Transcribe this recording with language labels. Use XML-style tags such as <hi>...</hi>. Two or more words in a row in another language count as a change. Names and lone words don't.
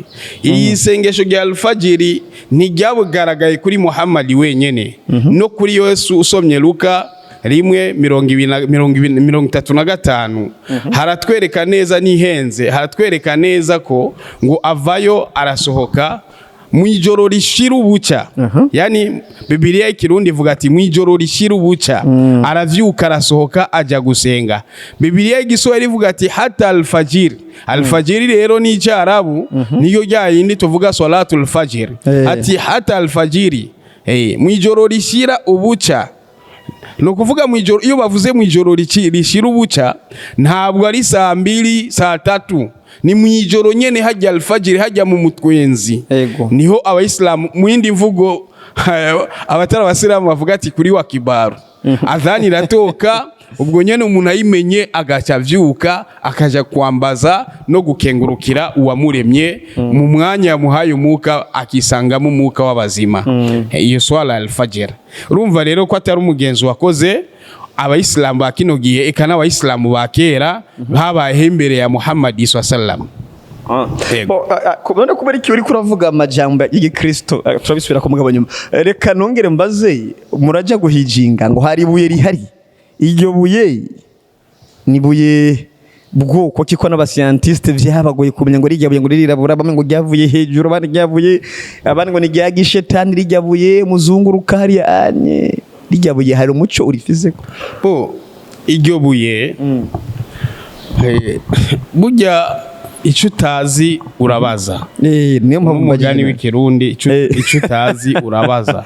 <rn>Iri sengesho rya al-fajr ntiryabugaragaye kuri Muhammad wenyene, no kuri Yesu usomye Luka 1:35 haratwereka neza nihenze, haratwereka neza ko ngo avayo arasohoka mwijoro rishira ubuca. Yani Bibiliya y'ikirundi ivuga ati mwijoro rishira ubuca aravyuka arasohoka aja gusenga. Bibiliya y'igiswahili ivuga ati hata al-fajr. Al-fajr rero ni cyarabu niyo yindi tuvuga</rn> <ar>salatul fajr.</ar> <rn>Ati hata al-fajr mwijoro rishira ubuca. No kuvuga mwijoro, iyo bavuze mwijoro rishira ubuca ntabwo ari saa 2 saa 3, ni mwijoro nyene hajya al-fajr, hajya mu mutwenzi. Niho abayisilamu mu yindi mvugo abatara abasilamu bavuga ati kuri wa kibaru adhani iratoka, ubwo nyene umuntu ayimenye agaca vyuka akaja kwambaza no gukengurukira uwamuremye mu mwanya yamuhaye umuka, akisangamo umuka w'abazima. Iyo</rn> <ar>swala al-fajr.</ar> <rn>Urumva rero ko atari umugenzo wakoze abayisilamu bakino gihe, eka n'abayisilamu bakera babaye imbere ya Muhammad sallam. Kubona kubera iki uri kuravuga amajambo y'Igikristo, turabisubira ku mugabo nyuma. Reka nongere mbaze, muraja guhijinga ngo hari ibuye rihari, iryo buye ni buye bwoko kiko n'abascientiste vyabagoye kumenya ngo rijya buye ngo ririrabura, bamwe ngo ryavuye hejuru, abandi ryavuye, abandi ngo ni ryagishetani, rijya buye muzunguruka hari anye, rijya buye hari umuco urifize ko iryo buye burya icyo utazi urabaza. Niyo mpamvu umugani w'ikirundi icyo utazi urabaza.</rn>